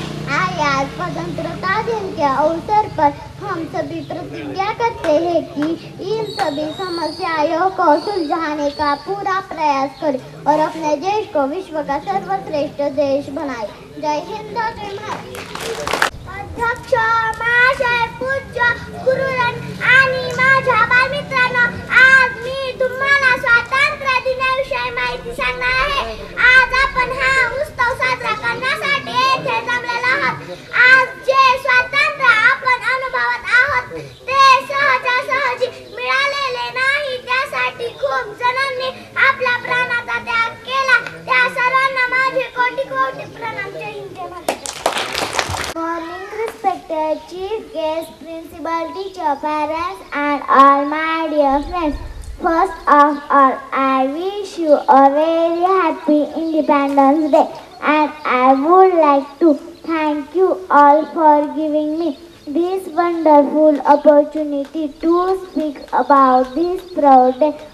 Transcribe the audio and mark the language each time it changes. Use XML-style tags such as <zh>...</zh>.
<hi>आज स्वतंत्रता दिन के अवसर पर हम सभी प्रतिज्ञा करते हैं कि इन सभी समस्याओं को सुलझाने का पूरा प्रयास करें और अपने देश को विश्व का सर्वश्रेष्ठ देश बनाएं। जय हिंद, जय भारत।</hi> <mr>अध्यक्ष महाशय, पूज्य गुरुजन आणि माझ्या बालमित्रांनो, आज मी तुम्हाला स्वातंत्र्य दिनाविषयी माहिती सांगणार आहे। आज आपण हा उत्सव साजरा करण्यासाठी येथे जमलेलो आहोत। आज जे स्वातंत्र्य आपण अनुभवत आहोत ते सहजासहजी मिळालेले नाही, त्यासाठी खूप जणांनी आपल्या प्राणाचा त्याग केला। त्या सर्वांना माझे कोटी कोटी प्रणाम। जय हिंद, जय Bharat.</mr> <en>Morning, respected chief guest, principal, teacher, parents, and all my dear friends. First of all, I wish you a very happy Independence Day, and I would like to thank you all for giving me this wonderful opportunity to speak about this proud day.</en>